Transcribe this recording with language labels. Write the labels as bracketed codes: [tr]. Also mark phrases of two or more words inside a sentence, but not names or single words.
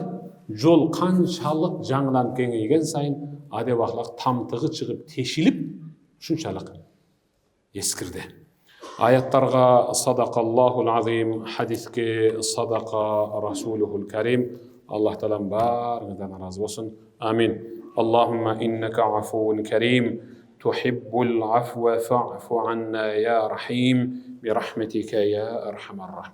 [ky] Жол канчалык жаңыланып кеңейген сайын адеп аклак тамтыгы чыгып тешилип ушунчалык эскирди. [ar] Аяттарга صدق الله العظيم, хадиске صدق رسوله الكريم. [ky] Аллах таалам баарыңыздан разы болсун. [ar] Амин. اللهم إنك عفو كريم تحب العفو فاعف عنا يا رحيم برحمتك يا أرحم الراحمين.